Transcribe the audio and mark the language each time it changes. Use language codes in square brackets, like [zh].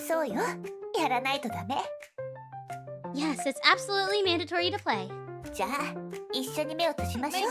[ja] そうよ、やらないとダメ。 [en] Yes, it's absolutely mandatory to play. [ja] じゃあ一緒に目を閉じましょう。